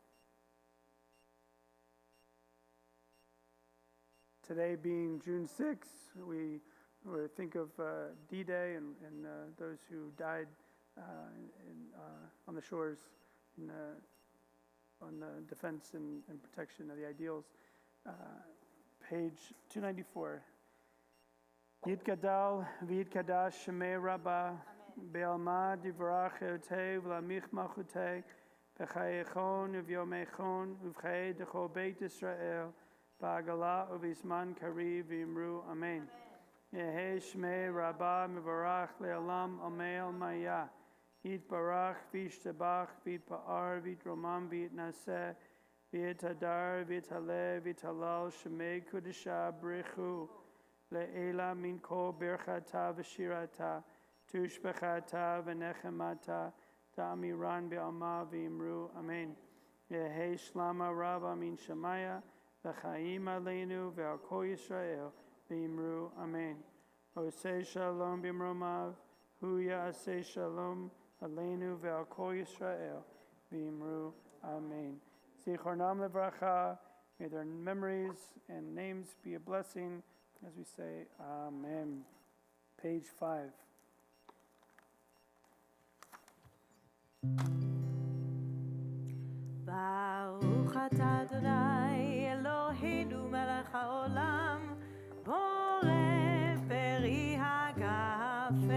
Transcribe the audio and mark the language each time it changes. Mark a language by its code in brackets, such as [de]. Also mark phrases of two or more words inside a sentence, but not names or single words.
[en] Today being June 6th, we think of D-Day and those who died on the shores on the defense and protection of the ideals. Page 294. [arc] יתגדל ויתקדש שמה רבא בעלמא די ברא כרעותה וימליך מלכותה וחייכון ויומיכון וחיי דכל בית ישראל בעגלא ובזמן קריב ואמרו אמן. יהא שמה רבא מברך לעלם ולעלמי עלמיא. יתברך וישתבח ויתפאר ויתרומם ויתנשא ויתהדר ויתעלה ויתהלל שמה דקדשא בריך הוא לעלא מן כל ברכתא ושירתא תשבחתא ונחמתא דאמירן בעלמא ואמרו אמן. יהא שלמא רבא מן שמיא [he] וחיים עלינו ועל כל ישראל [arc] ואמרו אמן. [he] עושה שלום במרומיו הוא יעשה שלום עלינו ועל כל ישראל ואמרו אמן. זכרונם לברכה, [en] may their memories and names be a blessing as we say amen. Page 5. [he] ברוך אתה אדוני אלוהינו מלך העולם בורא פרי הגפן.